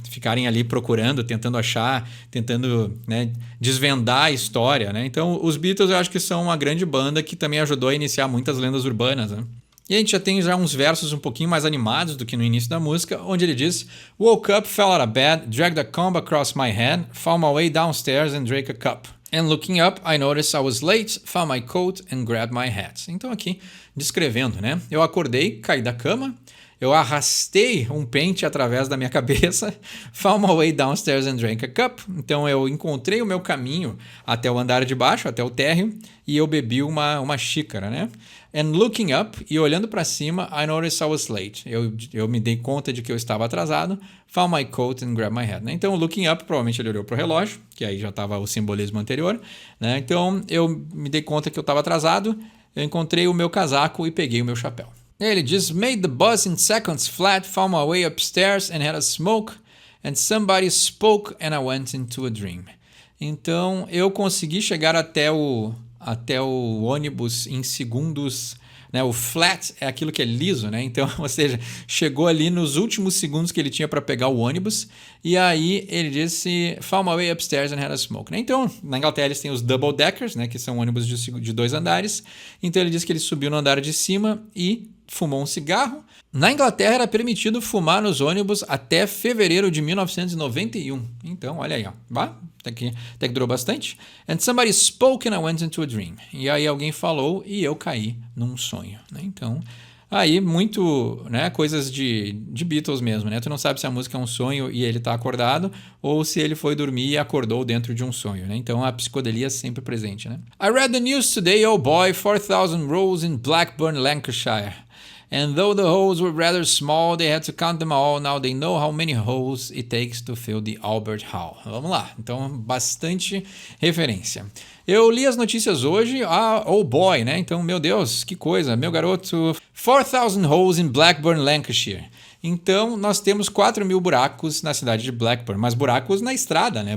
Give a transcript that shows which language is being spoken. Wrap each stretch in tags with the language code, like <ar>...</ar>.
<pt>Ficarem ali procurando, tentando achar, tentando, né, desvendar a história, né? Então, os Beatles eu acho que são uma grande banda que também ajudou a iniciar muitas lendas urbanas, né? E a gente já tem uns versos um pouquinho mais animados do que no início da música, onde ele diz:</pt> <en>Woke up, fell out of bed, dragged a comb across my head, found my way downstairs and drank a cup. And looking up, I noticed I was late, found my coat and grabbed my hat.</en> <pt>Então aqui, descrevendo, né? Eu acordei, caí da cama, eu arrastei um pente através da minha cabeça,</pt> <en>found my way downstairs and drank a cup.</en> <pt>Então eu encontrei o meu caminho até o andar de baixo, até o térreo, e eu bebi uma xícara, né?</pt> <en>And looking up,</en> <pt>e olhando para cima,</pt> <en>I noticed I was late.</en> <pt>Eu me dei conta de que eu estava atrasado,</pt> <en>found my coat and grabbed my hat.</en> <pt>Né? Então, looking up, provavelmente ele olhou para o relógio, que aí já estava o simbolismo anterior. Né? Então, eu me dei conta que eu estava atrasado, eu encontrei o meu casaco e peguei o meu chapéu. Ele diz:</pt> <en>made the bus in seconds flat, found my way upstairs and had a smoke, and somebody spoke and I went into a dream.</en> <pt>Então, eu consegui chegar até o ônibus em segundos, né? O flat é aquilo que é liso, né? Então, ou seja, chegou ali nos últimos segundos que ele tinha para pegar o ônibus, e aí ele disse:</pt> <en>found my way upstairs and had a smoke.</en> <pt>Né? Então, na Inglaterra eles têm os double deckers, né? Que são ônibus de 2 andares. Então ele disse que ele subiu no andar de cima e fumou um cigarro. Na Inglaterra era permitido fumar nos ônibus até fevereiro de 1991. Então, olha aí, ó. Até que durou bastante.</pt> <en>And somebody spoke and I went into a dream.</en> <pt>E aí alguém falou e eu caí num sonho. Né? Então, aí muito, né, coisas de Beatles mesmo, né? Tu não sabe se a música é um sonho e ele tá acordado ou se ele foi dormir e acordou dentro de um sonho, né? Então a psicodelia é sempre presente, né?</pt> <en>I read the news today, oh boy, 4,000 rows in Blackburn, Lancashire. And though the holes were rather small, they had to count them all. Now they know how many holes it takes to fill the Albert Hall.</en> <pt>Vamos lá. Então, bastante referência. Eu li as notícias hoje. Oh boy, né? Então, meu Deus, que coisa. Meu garoto.</pt> <en>4,000 holes in Blackburn, Lancashire.</en> <pt>Então, nós temos 4.000 buracos na cidade de Blackburn, mas buracos na estrada, né?</pt>